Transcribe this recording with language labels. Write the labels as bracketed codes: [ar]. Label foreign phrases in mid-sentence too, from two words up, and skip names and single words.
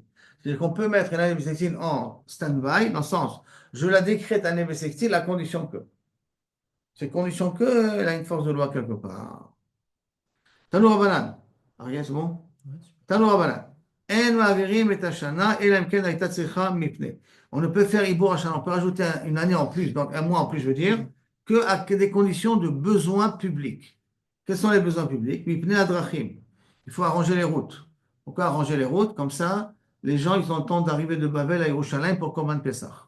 [fr] C'est-à-dire qu'on peut mettre une année bissextile en stand-by, dans le sens, je la décrète année bissextile à condition que. C'est condition que elle a une force de loi quelque part. [he] תנו רבנן. Ariel, [fr] c'est bon? [he] תנו רבנן. אין מעברין את השנה אלא אם כן היתה צריכה מפני. [fr] On ne peut faire [he] עיבור השנה, [fr] on peut rajouter une année en plus, donc un mois en plus, je veux dire, que des conditions de besoins publics. Quels sont les besoins publics? [he] מפני הדרכים. [fr] Il faut arranger les routes. Pourquoi arranger les routes? Comme ça, les gens, ils ont le temps d'arriver de Babel à Yerushalayim pour [he] קרבן פסח.